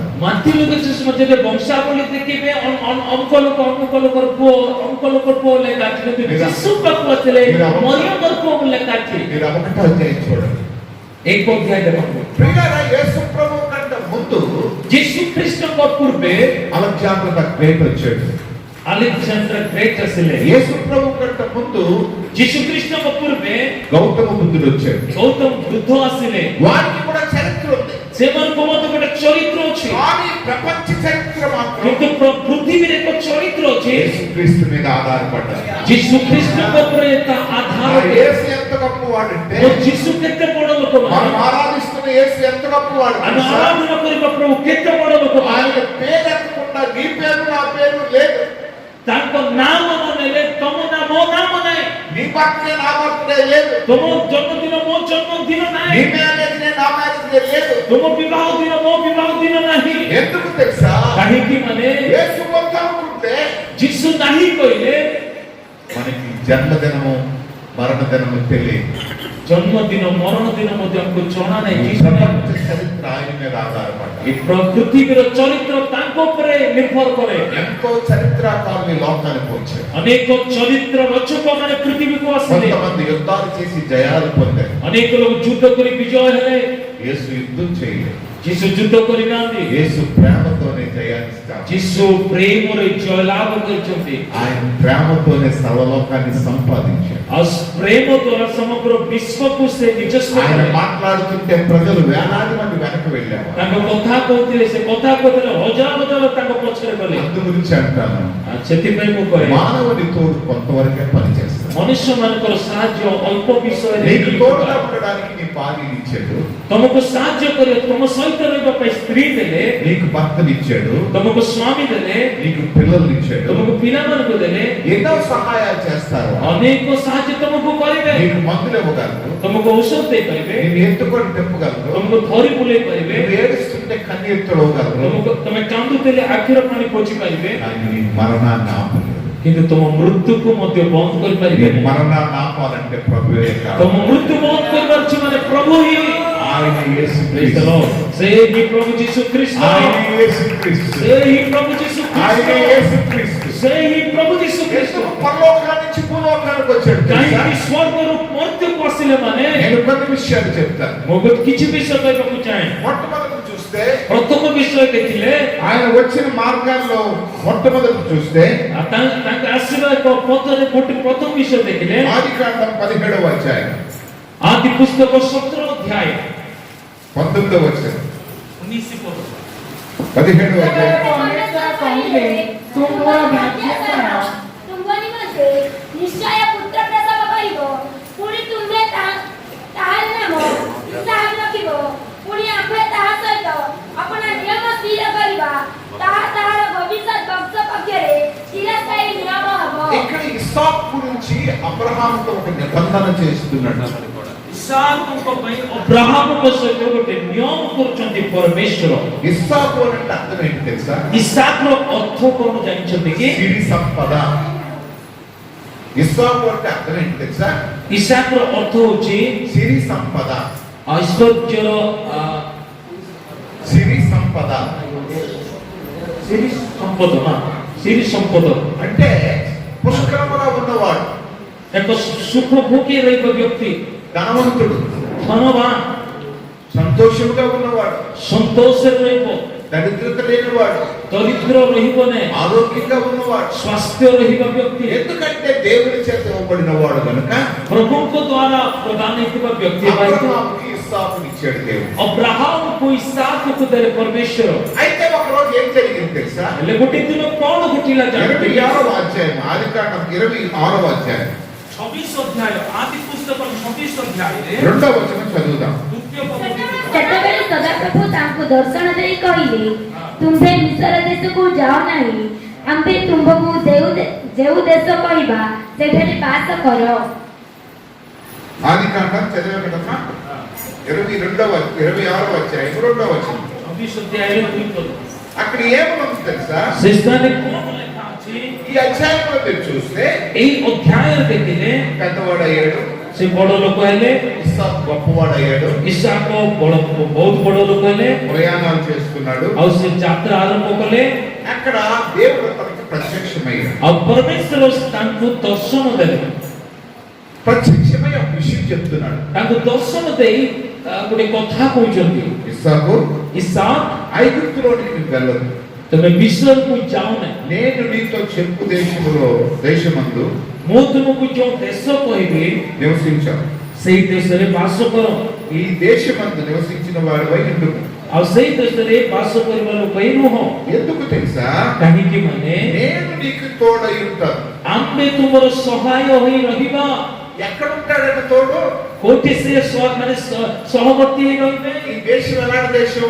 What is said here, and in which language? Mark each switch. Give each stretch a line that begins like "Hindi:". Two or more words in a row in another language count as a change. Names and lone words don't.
Odia: ମାଟି ଲୋକ ସୁସମାଚାରରେ ବଂଶାବଳୀ ଦେଖିବେ ଅଙ୍କ ଲୋକର ପୁଅ ଲେଖା ଅଛି, କିନ୍ତୁ ଯୀଶୁ ପାଖକୁ ଆସିଲେ ମରିୟମର ପୁଅ ଲେଖା ଅଛି.
Telugu: మీరు ఒకటో అధ్యాయం చూడండి.
Odia: ଏକ ଅଧ୍ୟାୟ ଦେଖନ୍ତୁ.
Telugu: ప్రియులారా, యేసు ప్రభు కంటే ముందు
Odia: ଯୀଶୁ ଖ୍ରୀଷ୍ଟଙ୍କ ପୂର୍ବେ
Telugu: అలెగ్జాండర్ ద గ్రేట్ వచ్చాడు.
Odia: ଆଲେକ୍ସାଣ୍ଡର ଗ୍ରେଟ୍ ଆସିଲେ.
Telugu: యేసు ప్రభు కంటే ముందు
Odia: ଯୀଶୁ ଖ୍ରୀଷ୍ଟଙ୍କ ପୂର୍ବେ
Telugu: గౌతమ బుద్ధుడు వచ్చాడు.
Odia: ଗୌତମ ବୁଦ୍ଧ ଆସିଲେ.
Telugu: వారికి కూడా చరిత్ర ఉంది,
Odia: ସେମାନଙ୍କ ମଧ୍ୟ ଗୋଟେ ଚରିତ୍ର ଅଛି,
Telugu: కానీ ప్రపంచ చరిత్ర మాత్రం
Odia: କିନ୍ତୁ ପୃଥିବୀରେ ଏକ ଚରିତ୍ର ଅଛି.
Telugu: యేసుక్రీస్తు మీద ఆధారపడ్డారు.
Odia: ଯୀଶୁ ଖ୍ରୀଷ୍ଟଙ୍କ ଉପରେ ତା ଆଧାର.
Telugu: యేసు ఎంత గొప్పవాడంటే,
Odia: ଓ ଯୀଶୁ କେତେ ବଡ ଲୋକ,
Telugu: మనం ఆరాధిస్తున్న యేసు ఎంత గొప్పవాడు.
Odia: ଆମେ ଆରାଧନା କରିବା ପ୍ରଭୁ କେତେ ବଡ ଲୋକ.
Telugu: ఆయన పేరు ఎత్తకుండా నీ పేరు నా పేరు లేదు,
Odia: ତାଙ୍କ ନାମ ନ ନେଲେ ତମ ନାମ ମୋ ନାମ ନାହିଁ,
Telugu: నీ బర్త్డే నా బర్త్డే లేదు,
Odia: ତମ ଜନ୍ମଦିନ ମୋ ଜନ୍ମଦିନ
Telugu: నీ
Odia: ନାହିଁ,
English: marriage day
Telugu: నా
English: marriage day
Telugu: లేదు.
Odia: ତମ ବିବାହ ଦିନ ମୋ ବିବାହ ଦିନ ନାହିଁ.
Telugu: ఎందుకు తెలుసా?
Odia: କାହିଁକି ମାନେ
Telugu: యేసు వద్దనుకుంటే
Odia: ଯୀଶୁ ନାହିଁ କହିଲେ
Telugu: మనకి జన్మదినము మరణదినము తెలియదు.
Odia: ଜନ୍ମଦିନ ମରଣ ଦିନ ମଧ୍ୟ ଆମକୁ ଜଣା ନାହିଁ.
Telugu: ఈ ప్రపంచ చరిత్ర ఆయన మీద ఆధారపడ్డారు.
Odia: ଏ ପୃଥିବୀର ଚରିତ୍ର ତାଙ୍କ ଉପରେ ନିର୍ଭର କରେ.
Telugu: ఎంతో చరిత్రకారులు ఈ లోకానికి వచ్చారు.
Odia: ଅନେକ ଚରିତ୍ର ରଚକ ମାନେ ପୃଥିବୀକୁ ଆସିଲେ.
Telugu: కొంతమంది యుద్ధాలు చేసి జయాలు పొందారు.
Odia: ଅନେକ ଲୋକ ଯୁଦ୍ଧ କରି ବିଜୟ ହେଲେ.
Telugu: యేసు యుద్ధం చేయలేదు.
Odia: ଯୀଶୁ ଯୁଦ୍ଧ କରିନାହାନ୍ତି.
Telugu: యేసు ప్రేమతోనే జయాన్ని ఇస్తారు.
Odia: ଯୀଶୁ ପ୍ରେମରେ ଜୟ ଲାଭ କରିଛନ୍ତି.
Telugu: ఆయన ప్రేమతోనే సర్వలోకాన్ని సంపాదించారు.
Odia: ଆଉ ପ୍ରେମ ଦ୍ୱାରା ସମଗ୍ର ବିଶ୍ୱକୁ ସେ ନିଜସ୍ୱ
Telugu: ఆయన
Odia: କଲେ.
Telugu: మాట్లాడుతుంటే ప్రజలు వేలాది మంది వెనక వెళ్ళారు.
Odia: ତାଙ୍କ କଥା କହୁଥିଲେ, ସେ କଥା କହୁଥିଲେ, ହଜାର ହଜାର ତାଙ୍କ ପଛରେ ଗଲେ.
Telugu: అందు గురించి అంటాను,
Odia: ଆଉ ସେଥିପାଇଁ ମୁଁ କହେ
Telugu: మానవుని తోడు కొంతవరకే పనిచేస్తాడు.
Odia: ମନୁଷ୍ୟ ମାନଙ୍କର ସାହାଯ୍ୟ ଅଳ୍ପ ବିଷୟରେ
Telugu: నీకు
Odia: ହେଇପାରେ.
Telugu: తోడుగా ఉండడానికి నీ భార్యని ఇచ్చాడు,
Odia: ତମକୁ ସାହାଯ୍ୟ କରିବା, ତମ ସହିତ ରହିବା ପାଇଁ ସ୍ତ୍ରୀ ଦେଲେ,
Telugu: నీకు భర్తనిచ్చాడు,
Odia: ତମକୁ ସ୍ୱାମୀ ଦେଲେ,
Telugu: నీకు పిల్లల్ని ఇచ్చాడు.
Odia: ତମକୁ ପିଲାମାନଙ୍କୁ ଦେଲେ,
Telugu: ఎన్నో సహాయాలు చేస్తారు.
Odia: ଅନେକ ସାହାଯ୍ୟ ତମକୁ କରିବେ.
Telugu: నీకు మందులు ఇవ్వగలరు,
Odia: ତମକୁ ଔଷଧ ଦେଇପାରିବେ,
Telugu: నేను ఎత్తుకొని తెప్పగలరు,
Odia: ତମକୁ ଧରି ବୁଲେଇ ପାରିବେ,
Telugu: నువ్వు ఏడుస్తుంటే కన్నీరు తొడవగలరు.
Odia: ତମେ କାନ୍ଦୁଥିଲେ ଆଖିର ପାଣି ପୋଛି ପାରିବେ,
Telugu: కానీ నీ మరణాన్ని ఆపలేదు.
Odia: କିନ୍ତୁ ତମ ମୃତ୍ୟୁକୁ ମଧ୍ୟ ବନ୍ଦ କରିପାରିବେ.
Telugu: నీ మరణాన్ని ఆపాలంటే ప్రభువే కాదు,
Odia: ତମ ମୃତ୍ୟୁ ବନ୍ଦ କରିବାର ଅଛି ମାନେ ପ୍ରଭୁ ହିଁ.
Telugu: ఆయన యేసు
English: Praise the
Telugu: క్రీస్తు.
English: Lord.
Odia: ସେ ହିଁ ପ୍ରଭୁ ଯୀଶୁ ଖ୍ରୀଷ୍ଟ.
Telugu: ఆయన యేసు క్రీస్తు.
Odia: ସେ ହିଁ ପ୍ରଭୁ ଯୀଶୁ
Telugu: ఆయన
Odia: ଖ୍ରୀଷ୍ଟ.
Telugu: యేసు క్రీస్తు.
Odia: ସେ ହିଁ ପ୍ରଭୁ ଯୀଶୁ ଖ୍ରୀଷ୍ଟ.
Telugu: ఎందుకు పరలోకాన్ని నుంచి భూలోకానికి వచ్చాడు తెలుసా?
Odia: କାହିଁକି ସ୍ୱର୍ଗରୁ ମର୍ତ୍ତ୍ୟକୁ ଆସିଲେ ମାନେ
Telugu: నేను కొన్ని విషయాలు చెప్తాను.
Odia: ମୁଁ କିଛି ବିଷୟ କହିବାକୁ ଚାହେଁ.
Telugu: మొట్టమొదటి చూస్తే
Odia: ପ୍ରଥମ ବିଷୟ ଦେଖିଲେ
Telugu: ఆయన వచ్చిన మార్గాల్లో మొట్టమొదటి చూస్తే
Odia: ତାଙ୍କ ଆସିବା ଏକ ପଥରେ ଗୋଟେ ପ୍ରଥମ ବିଷୟ ଦେଖିଲେ
Telugu: ఆదికాండం 17వ అధ్యాయం
Odia: ଆଦି ପୁସ୍ତକ 17 ଅଧ୍ୟାୟ ଅଧ୍ୟାୟ
Telugu: 19వ వచనం
Odia: 19 ପଦ
Telugu: 17వ అధ్యాయం
Odia: ପରମେଶ୍ୱର କହିବେ ତୁମ ମୋର ଭାଗ୍ୟକର ତୁମ ନିମନ୍ତେ ନିଶ୍ଚୟ ପୁତ୍ର ପ୍ରସବ କରିବ ପୁଣି ତୁମ୍ଭେ ତାହାର ନାମ ଇସହାକ ରଖିବ ପୁଣି ଆମ୍ଭେ ତାହା ସହିତ ଆପଣା ନିୟମ ସ୍ଥିର କରିବା ତାହାର ଭବିଷ୍ୟ ବଂଶ ପକ୍ଷରେ ଚିରସ୍ଥାୟୀ ନିୟମ ହବ
Telugu: ఇక్కడ ఇస్సాకు గురించి అబ్రహాముతో ఒక నిబంధన చేస్తున్నాడు.
Odia: ଇସାକଙ୍କ ପାଇଁ ଅବ୍ରାହମଙ୍କ ସହିତ ଗୋଟେ ନିୟମ କରୁଛନ୍ତି ପରମେଶ୍ୱର।
Telugu: ఇస్సాకు అంటే అర్థం ఏంటి తెలుసా?
Odia: ଇସାକର ଅର୍ଥ କଣ ଜାଣିଛନ୍ତି କି?
Telugu: సిరి సంపద. ఇస్సాకు అంటే అర్థం ఏంటి తెలుసా?
Odia: ଇସାକର ଅର୍ଥ ହଉଛି
Telugu: సిరి సంపద.
Odia: ଐଶ୍ୱର୍ଯ୍ୟର
Telugu: సిరి సంపద
Odia: సిరి ସମ୍ପଦ ନା సిరి ସମ୍ପଦ
Telugu: అంటే పుష్కలముగా ఉన్నవాడు,
Odia: ଏକ ସୁଖ ଭୋଗୀ ରହିବା ବ୍ୟକ୍ତି,
Telugu: ధనవంతుడు,
Odia: ଧନବାନ,
Telugu: సంతోషముగా ఉన్నవాడు,
Odia: ସନ୍ତୋଷରେ ରହିବ,
Telugu: దరిద్రత లేనివాడు,
Odia: ଦରିଦ୍ର ରହିବ ନାହିଁ,
Telugu: ఆరోగ్యంగా ఉన్నవాడు.
Odia: ସ୍ୱାସ୍ଥ୍ୟ ରହିବା ବ୍ୟକ୍ତି,
Telugu: ఎందుకంటే దేవుని చేత ఇవ్వబడిన వాడు కనుక
Odia: ପ୍ରଭୁଙ୍କ ଦ୍ୱାରା ପ୍ରଦାନ ହେଇଥିବା ବ୍ୟକ୍ତି
Telugu: అబ్రహాముకి ఇస్సాకుని ఇచ్చాడు దేవుడు.
Odia: ଅବ୍ରାହମକୁ ଇସାକକୁ ଦେଲେ ପରମେଶ୍ୱର।
Telugu: అయితే ఒక రోజు ఏం జరిగింది తెలుసా?
Odia: ହେଲେ ଗୋଟେ ଦିନ କଣ ଘଟିଲା ଜାଣନ୍ତି?
Telugu: 26వ అధ్యాయం, ఆదికాండం 26వ అధ్యాయం
Odia: 26 ଅଧ୍ୟାୟ, ଆଦି ପୁସ୍ତକ 26 ଅଧ୍ୟାୟରେ
Telugu: 2వ వచనం చదువుదాం.
Odia: ଦ୍ୱିତୀୟ ପଦ ସେତେବେଳେ ସଦାପ୍ରଭୁ ତାଙ୍କୁ ଦର୍ଶନ ଦେଇ କହିଲେ ତୁମ୍ଭେ ମିଶ୍ର ଦେଶକୁ ଯାଅ ନାହିଁ ଆମ୍ଭେ ତୁମ୍ଭକୁ ଯେଉଁ ଦେଶ କହିବା ସେଠାରେ ବାସ କର
Telugu: ఆదికాండం చదివేకటమ్మా 26వ అధ్యాయం 2వ వచనం.
Odia: 26 ଅଧ୍ୟାୟରେ 2 ପଦ।
Telugu: అక్కడ ఏమనుంది తెలుసా?
Odia: ସେ ସ୍ଥାନରେ କଣ ଲେଖା ଅଛି?
Telugu: ఈ అధ్యాయంలో మీరు చూస్తే
Odia: ଏଇ ଅଧ୍ୟାୟରେ ଦେଖିଲେ
Telugu: పెద్దవాడయ్యాడు,
Odia: ସେ ବଡ ଲୋକ ହେଲେ,
Telugu: ఇస్సాకు గొప్పవాడయ్యాడు,
Odia: ଇସାକ ବହୁତ ବଡ ଲୋକ ହେଲେ,
Telugu: ప్రయాణాలు చేస్తున్నాడు.
Odia: ଆଉ ସେ ଯାତ୍ରା ଆରମ୍ଭ କଲେ।
Telugu: అక్కడ దేవుడు తనకి ప్రత్యక్షమయ్యాడు.
Odia: ଆଉ ପରମେଶ୍ୱର ତାଙ୍କୁ ଦର୍ଶନ ଦେଲେ।
Telugu: ప్రత్యక్షమై ఒక విషయం చెప్తున్నాడు.
Odia: ତାଙ୍କୁ ଦର୍ଶନ ଦେଇ ଗୋଟେ କଥା କହୁଛନ୍ତି,
Telugu: ఇస్సాకు,
Odia: ଇସାକ
Telugu: ఐగుప్తులోనికి నువ్వు వెళ్ళదు,
Odia: ତମେ ମିଶ୍ରକୁ ଯାଅ ନାହିଁ,
Telugu: నేను నీతో చెప్పు దేశమందు
Odia: ମୁଁ ତୁମକୁ ଯୋଉ ଦେଶ କହିବି
Telugu: నివసించావు.
Odia: ସେଇ ଦେଶରେ ବାସ କର।
Telugu: ఈ దేశమందు నివసించిన వాడిపై ఎందుకు?
Odia: ଆଉ ସେଇ ଦେଶରେ ବାସ କରିବା ଲୋକ ହିଁ ନୁହଁ।
Telugu: ఎందుకు తెలుసా?
Odia: କାହିଁକି ମାନେ
Telugu: నేను నీకు తోడై ఉంటాను.
Odia: ଆମେ ତୁମର ସହାୟ ହୋଇ ରହିବା।
Telugu: ఎక్కడ ఉంటాడంటే తోడు?
Odia: କୋଉଠି ସେ ମାନେ ସହବର୍ତ୍ତୀ ହେଇ ରହିବେ।
Telugu: ఈ దేశం ఎలాంటి దేశం?